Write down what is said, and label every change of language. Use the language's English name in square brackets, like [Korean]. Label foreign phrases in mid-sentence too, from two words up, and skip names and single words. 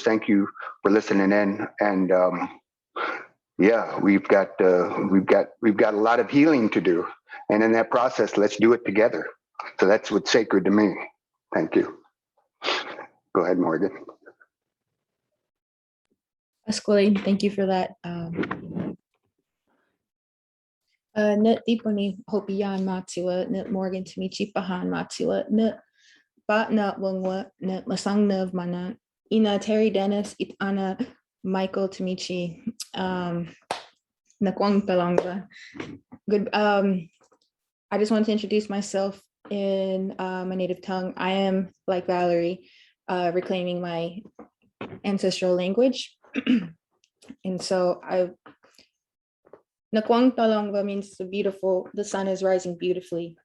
[English] Thank you for listening in. And yeah, we've got a lot of healing to do. And in that process, let's do it together. So that's what's sacred to me. Thank you. Go ahead, Morgan. Escalade, thank you for that. [Hopi] Net Diponi Hopiyan Matua, Net Morgan Timichi Pahan Matua, Net Bat Nut Wungwa, Net Lasang Nev Mana, Ina Terry Dennis, Itana Michael Timichi, Nakwang Pelongwa. [English] Good. I just want to introduce myself in my native tongue. I am, like Valerie, reclaiming my ancestral language. And so Nakwang Talongwa means beautiful, the sun is rising beautifully.